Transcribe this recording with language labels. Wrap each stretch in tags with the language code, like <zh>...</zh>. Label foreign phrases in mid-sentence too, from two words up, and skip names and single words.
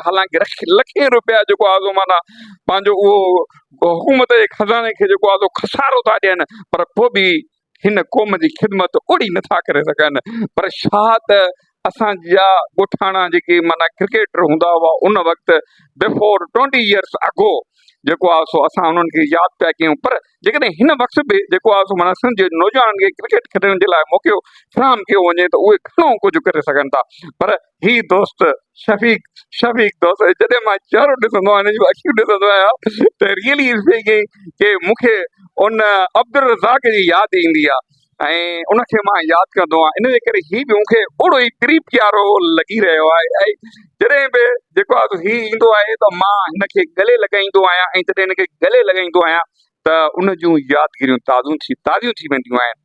<sd>हालांकि लखें रुपया जेको आहे सो माना पंहिंजो उहो हुकूमत जे खज़ाने खे जेको आहे सो खसारो था ॾियनि, पर पोइ बि हिन क़ौम जी ख़िदमत ओड़ी नथा करे सघनि। पर छा त असांजा ॻोठाणा जेके माना क्रिकेटर हूंदा हुआ उन वक़्तु</sd> <en>before 20 years</en> <sd>अगो जेको आहे सो असां उन्हनि खे यादि पिया कयूं। पर जेकॾहिं हिन वक़्तु बि जेको आहे सो माना असांजे नौजवाननि खे क्रिकेट खेॾण जे लाइ मौक़ो फ़राहम कयो वञे त उहे घणो कुझु करे सघनि था। पर ही दोस्त शफ़ीक दोस्त, जॾहिं मां चहिरो ॾिसंदो आहियां, हिन जूं अखियूं ॾिसंदो आहियां त</sd> <en>really speaking</en> <sd>के मूंखे उन अब्दुल रज़ाक जी यादि ईंदी आहे ऐं उनखे मां यादि कंदो आहियां। इन जे करे ही बि मूंखे ओड़ो ई प्री प्यारो लॻी रहियो आहे। ऐं जॾहिं बि जेको आहे ही ईंदो आहे त मां हिनखे गले लॻाईंदो आहियां, ऐं जॾहिं हिनखे गले लॻाईंदो आहियां त उन जूं यादगिरियूं ताज़ियूं थी वेंदियूं आहिनि।</sd>